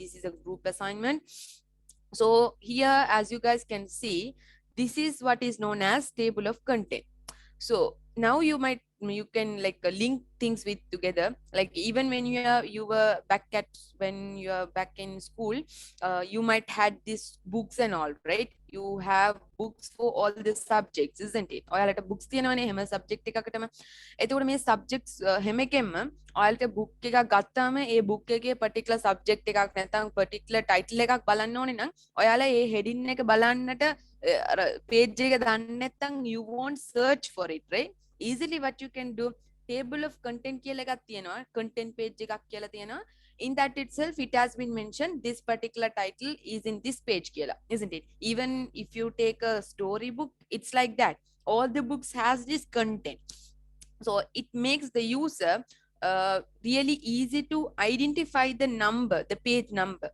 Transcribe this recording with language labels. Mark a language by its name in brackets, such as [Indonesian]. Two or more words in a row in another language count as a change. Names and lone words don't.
[English] This is a group assignment. So here, as you guys can see, this is what is known as table of content. So now you can like link things with together, like even when you were back at when you are back in school, you might had these books and all, right? You have books for all the subjects, isn't it? [Sinhala] ඔයාලට books තියෙනවනේ හැම subject එකකටම. එතකොට මේ subjects හැමකෙම ඔයාලට book එකක් ගත්තාම ඒ book එකේ [English] particular subject [Sinhala] එකක් නැත්නම් [English] particular title [Sinhala] එකක් බලන්න ඕනේ නම් ඔයාලා ඒ heading එක බලන්නට page එක දන්නේ නැත්නම් [English] you won't search for it, right? Easily what you can do, table of content [Sinhala] කියලා එකක් තියෙනවා, [English] content page [Sinhala] එකක් කියලා තියෙනවා. [English] In that itself, it has been mentioned this particular title is in this page කියලා, isn't it? Even if you take a story book, it's like that. All the books has this content. So it makes the user really easy to identify the number, the page number.